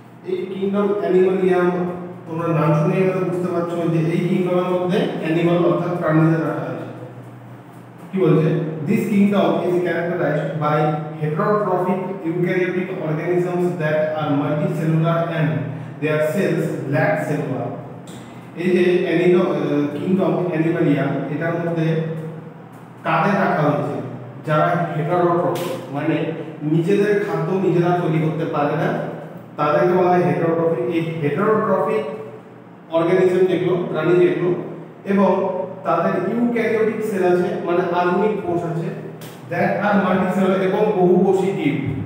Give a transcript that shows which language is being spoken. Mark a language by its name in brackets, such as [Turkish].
[Bangla] এই kingdom Animalia তোমরা নাম শুনে বুঝতে পারছো যে এই কিংডমের মধ্যে অ্যানিমাল অর্থাৎ প্রাণীদের রাখা আছে। কি বলছে? [English] This kingdom is characterized by heterotrophic eukaryotic organisms that are multicellular and their cells lack cellular. [Bangla] এই যে কিংডম অ্যানিমালিয়া, এটার মধ্যে কাদের রাখা হয়েছে? যারা হেটারোট্রফিক, মানে নিজেদের খাদ্য নিজেরা তৈরি করতে পারে না, তাদেরকে বলা হয় হেটারোট্রফিক। এই হেটারোট্রফিক অর্গানিজম যেগুলো, প্রাণী যেগুলো, এবং তাদের ইউক্যারিওটিক সেল আছে, মানে আধুনিক কোষ আছে, [English] that are multicellular [Bangla] এবং বহুকোষী জীব।